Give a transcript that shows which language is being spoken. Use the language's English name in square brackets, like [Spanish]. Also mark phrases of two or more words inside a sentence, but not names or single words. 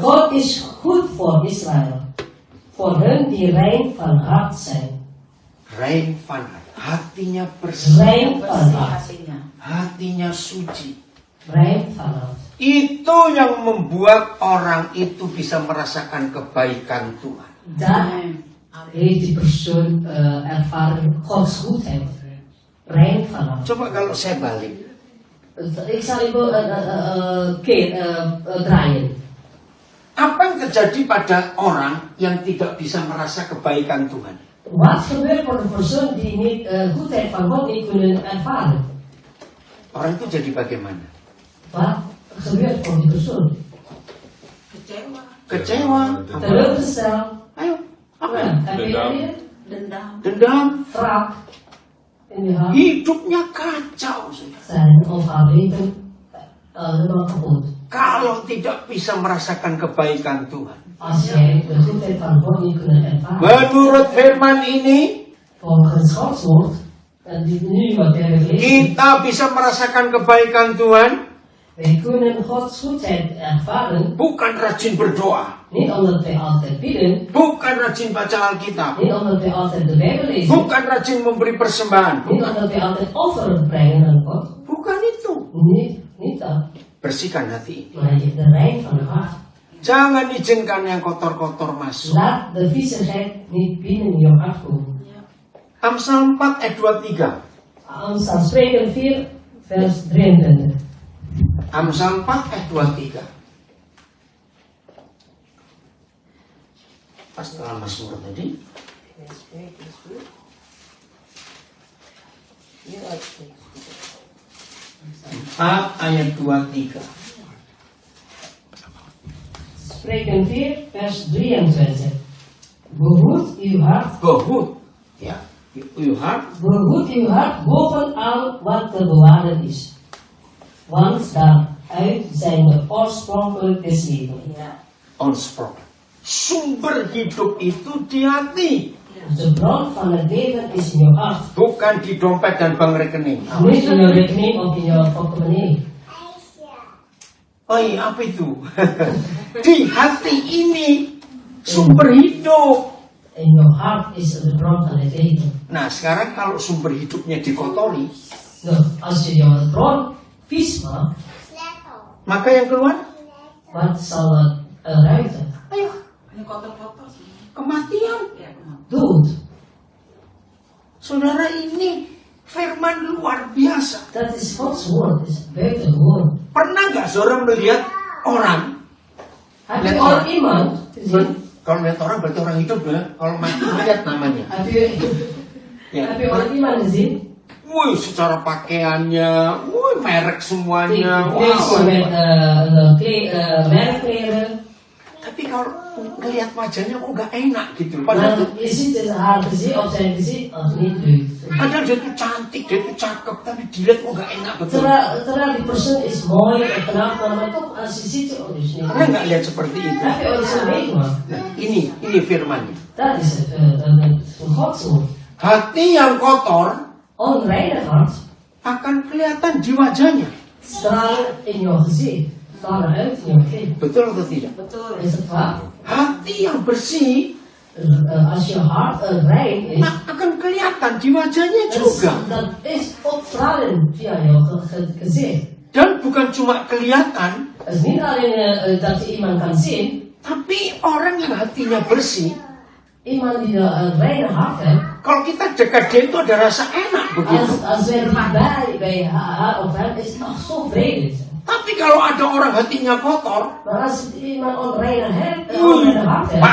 [Dutch] God is goed voor Israël. Voor hen die rein van hart zijn. Rein van hart. [Indonesian] Hatinya bersih. [Dutch] Rein van hart. [Indonesian] Hatinya. Hatinya suci. [Dutch] Rein van hart. [Indonesian] Itu yang membuat orang itu bisa merasakan kebaikan Tuhan. [Dutch] Daar heeft die persoon ervaren Gods goedheid. Rein van hart. [Indonesian] Coba kalau saya balik. [Dutch] Ik zal even draaien. [Indonesian] Apa yang terjadi pada orang yang tidak bisa merasa kebaikan Tuhan? [Dutch] Wat gebeurt voor de persoon die niet goedheid van God niet kunnen ervaren? [Indonesian] Orang itu jadi bagaimana? [Dutch] Wat gebeurt voor die persoon? [Indonesian] Kecewa. [Dutch] Teleurgesteld. [Indonesian] Ayo, apa? [Dutch] Ja, heb je dat weer? [Indonesian] Dendam. Dendam. [Dutch] Wraak in je hart. [Indonesian] Hidupnya kacau. Saudara. [Dutch] Zijn of haar leven helemaal kapot. [Indonesian] Kalau tidak bisa merasakan kebaikan Tuhan. [Dutch] Als jij de goedheid van God niet kunt ervaren. [Indonesian] Menurut firman ini, [Dutch] Volgens Gods woord, en die nu wat we hebben gelezen, [Indonesian] kita bisa merasakan kebaikan Tuhan [Dutch] wij kunnen Gods goedheid ervaren, [Indonesian] bukan rajin berdoa, [Dutch] niet omdat wij altijd bidden, [Indonesian] bukan rajin baca Alkitab, [Dutch] niet omdat wij altijd de Bijbel lezen, [Indonesian] bukan rajin memberi persembahan. [Dutch] niet omdat wij altijd offeren brengen aan God. [Indonesian] Bukan itu. [Dutch] Niet dat, [Indonesian] Bersihkan hati ini. [Dutch] maar je de rein van je hart. [Indonesian] Jangan izinkan yang kotor-kotor masuk. [Dutch] Laat de viezigheid niet binnen je hart komen. [Indonesian] Amsal 4 ayat 23. [Dutch] Amsal Spreuken 4 vers 23. [Indonesian] Amsal 4 ayat 23. Pas setelah Mazmur tadi. 4 ayat 23. [Dutch] Spreuken 4 vers 23. Behoed uw hart. Behoed. Ya, uw hart. Behoed uw hart boven al wat te bewaren is. Want daaruit zijn de oorspronkelijk des levens. [Indonesian] Iya. [Dutch] Onsprongen. [Indonesian] Sumber hidup itu di hati. [Dutch] De bron van het leven is in je hart. [Indonesian] Bukan di dompet dan [Dutch] bank rekening. Niet in je rekening of in je portemonnee. [Indonesian] Oh iya, apa itu? Di hati ini sumber hidup. [Dutch] In je hart is de bron van het leven. [Indonesian] Nah, sekarang kalau sumber hidupnya dikotori, [Dutch] Nou, als je je bron vies maakt, [Indonesian] maka yang keluar, [Dutch] wat zal er eruit? [Indonesian] ayo, Ini kotor-kotor. kematian. Ya, benar. [Dutch] Dood. [Indonesian] Saudara, ini firman luar biasa. [Dutch] Dat is Gods woord, is buitengewoon. [Indonesian] Pernah nggak saudara melihat orang? [Dutch] Heb je al iemand gezien? [Indonesian] Kalau lihat orang berarti orang hidup ya. Kalau mati lihat namanya. [Dutch] Heb je al iemand gezien? [Indonesian] Wih, secara pakaiannya, wih, merek semuanya. [Dutch] Mensen met [Indonesian] Wow. [Dutch] merkkleren. [Indonesian] Tapi kalau ngelihat wajahnya kok nggak enak gitu. Padahal, [Dutch] Maar je ziet in haar gezicht of zijn gezicht als niet leuk. [Indonesian] padahal dia tuh cantik, dia tuh cakep, tapi dilihat kok nggak enak betul. [Dutch] Terwijl die persoon is mooi en knap, maar toch als je ziet, oh, is niet [Indonesian] Pernah [Dutch] goed. [Indonesian] nggak lihat seperti itu? [Dutch] Heb je ooit zo meegemaakt? [Indonesian] Nah, ini firmannya. [Dutch] Dat is het, een Gods woord. [Indonesian] Hati yang kotor [Dutch] Onreine hart [Indonesian] akan kelihatan di wajahnya. [Dutch] stralen in je gezicht, stralen uit in je gezicht. [Indonesian] Betul atau tidak? Betul. [Dutch] Is het waar? [Indonesian] Hati yang bersih [Dutch] Als je hart rein is, [Indonesian] akan kelihatan di wajahnya juga. [Dutch] dat is opstralen via je gezicht. [Indonesian] Dan bukan cuma kelihatan, [Dutch] Het is niet alleen dat je iemand kan zien, [Indonesian] tapi orang yang hatinya bersih. [Dutch] iemand die een reine hart heeft. [Indonesian] Kalau kita dekat dia itu ada rasa enak begitu. [Dutch] Als wij dichtbij bij haar of hem, is het nog zo vredig. [Indonesian] Tapi kalau ada orang hatinya kotor, [Dutch] Maar als het iemand onreine heeft, onreine hart heeft,